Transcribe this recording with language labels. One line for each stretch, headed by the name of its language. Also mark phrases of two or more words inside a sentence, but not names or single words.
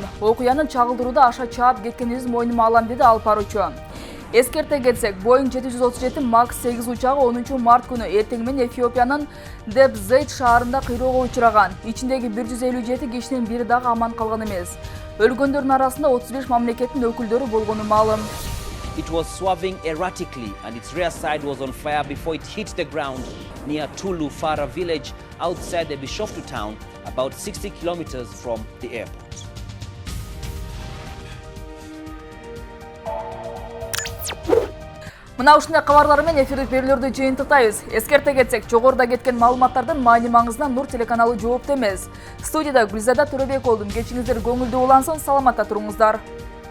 Kyrgyz: Окуянын чагылдырууда аша чаап кеткенибизди мойнума алам, деди алып баруучу. Эскерте кетсек, Boeing 737 MAX 8 учагы 10 март күнү эртең менен Эфиопиянын Депзейт шаарында кыйроого учураган. Ичиндеги 157 кишинин бири дагы аман калган эмес. Өлгөндөрдүн арасында 35 мамлекеттин өкүлдөрү болгону маалым.
English: It was swerving erratically and its rear side was on fire before it hit the ground near Tulu Fara village outside the Bishoftu town, about 60 kilometers from the airport.
Kyrgyz: Мына ушундай кабарлар менен эфирдик берүүлөрдү жыйынтыктайбыз. Эскерте кетсек, жогоруда кеткен маалыматтардын маани маңызына Нур телеканалы жоопту эмес. Студияда Гүлзада Төрөбек болдум. Кечиңиздер көңүлдүү улансын, саламатта туруңуздар.